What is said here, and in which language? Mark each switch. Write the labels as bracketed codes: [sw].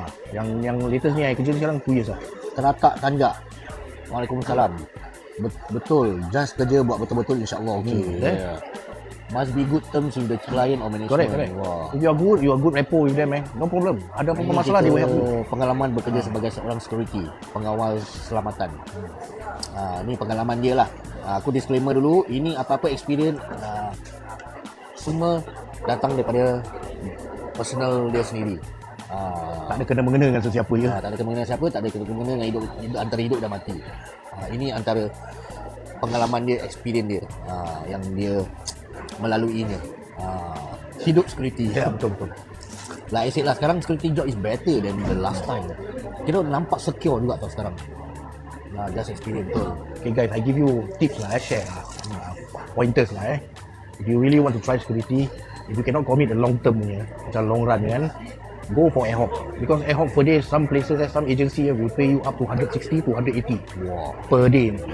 [ms] Yang latest ni I kerja sekarang [en] 2 years [ms] Teratak Tanjak. Waalaikumsalam. Betul. Just kerja buat betul-betul, insyaAllah okey. [en] Must be good terms with the client or management. Correct. Wah. If you are good rapport with them, no problem. [ms] Ada apa-apa masalah dia [en] will help you. [ms] Pengalaman bekerja sebagai seorang security, pengawal keselamatan. Ni pengalaman dia lah. Aku disclaimer dulu, ini apa-apa experience semua datang daripada personal dia sendiri. Tak ada kena-mengena dengan sesiapa je. Tak ada kena-mengena siapa, tak ada kena-mengena dengan hidup, antara hidup dan mati. Ini antara pengalaman dia, experience dia yang dia melaluinya. Hidup security. Ya, betul. [en] Like I said lah, [ms] sekarang [en] security job is better than the last time. [ms] Kira nampak secure juga tau sekarang. [en] Just experience betul. Okay guys, I give you tips lah, share pointers lah If you really want to try security, if you cannot commit the long term punya, [ms] macam long run kan, [en] go for ad hoc. Because ad hoc per day, some places, some agency will pay you up to 160 to 180 per day.